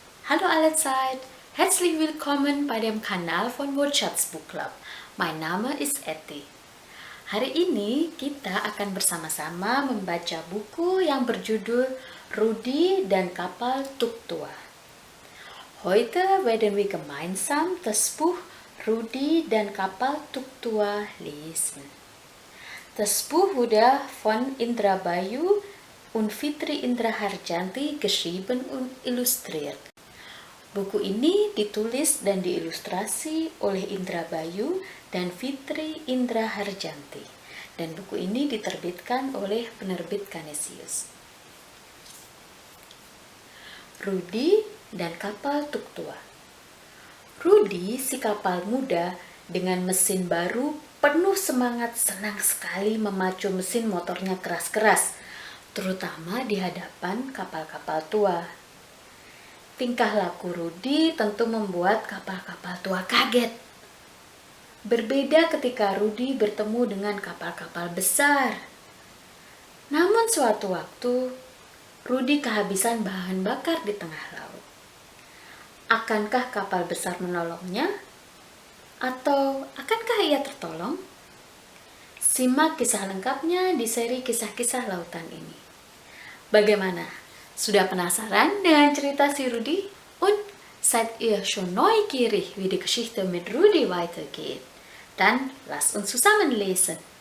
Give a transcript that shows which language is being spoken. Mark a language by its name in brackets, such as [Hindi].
[German] Hallo allezeit, herzlich willkommen bei dem Kanal von WordChats Book Club. Mein Name ist Eti. [Indonesian] Hari ini kita akan bersama-sama membaca buku yang berjudul Rudi dan Kapal Tuk Tua. [German] Heute werden wir gemeinsam das Buch Rudi dan Kapal Tuk Tua lesen. Das Buch wurde von Indra Bayu und Fitri Indra Harjanti geschrieben und illustriert. [Indonesian] Buku ini ditulis dan diilustrasi oleh Indra Bayu dan Fitri Indra Harjanti. Dan buku ini diterbitkan oleh penerbit Canisius. Rudi dan Kapal Tuk Tua. Rudi, si kapal muda dengan mesin baru, penuh semangat, senang sekali memacu mesin motornya keras-keras, terutama di hadapan kapal-kapal tua. Tingkah laku Rudi tentu membuat kapal-kapal tua kaget. Berbeda ketika Rudi bertemu dengan kapal-kapal besar. Namun suatu waktu, Rudi kehabisan bahan bakar di tengah laut. Akankah kapal besar menolongnya? Atau akankah ia tertolong? Simak kisah lengkapnya di seri kisah-kisah lautan ini. Bagaimana? Sudah penasaran dengan cerita si Rudi? [German] Und seid ihr schon neugierig, wie die Geschichte mit Rudi weitergeht? Dann lasst uns zusammen lesen.